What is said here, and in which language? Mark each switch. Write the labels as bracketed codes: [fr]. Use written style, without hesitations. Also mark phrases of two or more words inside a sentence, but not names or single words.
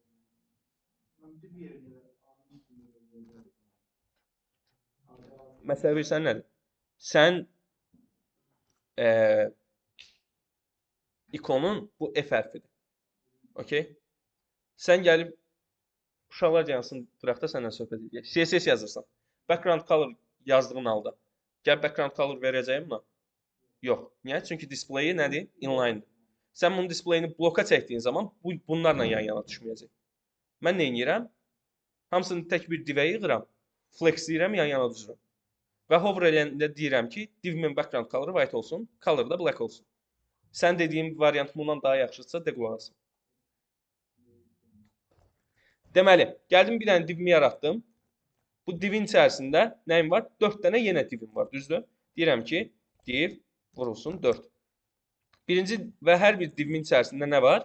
[az] Məsələ bilirsən nədir? Sən ikonun bu F hərfidir. Okey? Sən gəlib uşaqlar gəlsin qıraqda səndən söhbət edək. CSS yazırsan. [en] Background color [az] yazdığın halda. Gəl [en] background color [az] verəcəyim mi? Yox. Niyə? Çünki displayi nədir? Inline-dir. Sən bunun displayini bloka çəkdiyin zaman bunlarla yan-yana düşməyəcək. Mən nə edirəm? Hamısını tək bir divə yığıram. Flex deyirəm, yan-yana düzürəm. Və hover eləyəndə deyirəm ki, divimin [en] background color white [az] olsun, color da black olsun. Sən dediyim variant bundan daha yaxşıdırsa, de qulaq asın. Deməli, gəldim bir dənə divimi yaratdım. Bu divin içərisində nəyim var? 4 dənə yenə divim var, düzdür? Deyirəm ki, div vurulsun 4. Birinci və hər bir divimin içərisində nə var?